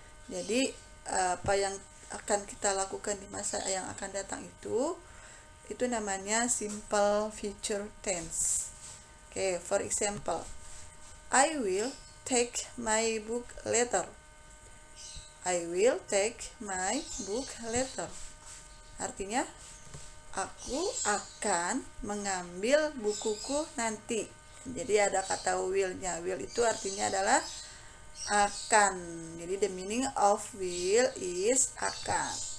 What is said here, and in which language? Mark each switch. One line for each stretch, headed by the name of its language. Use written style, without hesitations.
Indonesian: Jadi, apa yang akan kita lakukan di masa yang akan datang itu namanya simple future tense.
English: Okay, for example, I will take my book later. I will take my book later.
Indonesian: Artinya, aku akan mengambil bukuku nanti. Jadi ada kata will-nya. Will itu artinya adalah akan.
English: Jadi the meaning of will is akan.